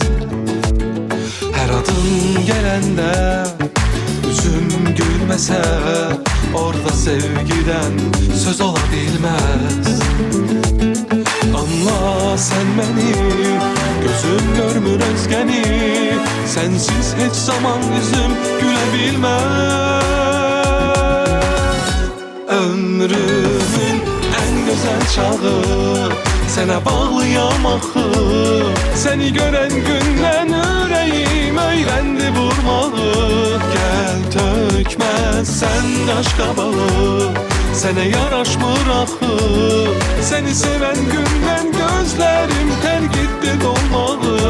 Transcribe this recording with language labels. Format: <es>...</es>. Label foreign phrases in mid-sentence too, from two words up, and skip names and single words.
<tr>Her adım gelende yüzüm gülmese, orada sevgiden söz olabilmez. Anla sen beni, gözüm görmür özgeni, sensiz hiç zaman yüzüm gülebilmez.</tr> <az>Ömrümün en gözəl çağı sənə bağlıyam axı. Səni görən gündən ürəyim öyrəndi vurmağı. Gəl tökməsən qaş qabağı, sənə yaraşmır axı. Səni sevən gündən gözlərim tərk etdi dolmağı.</az>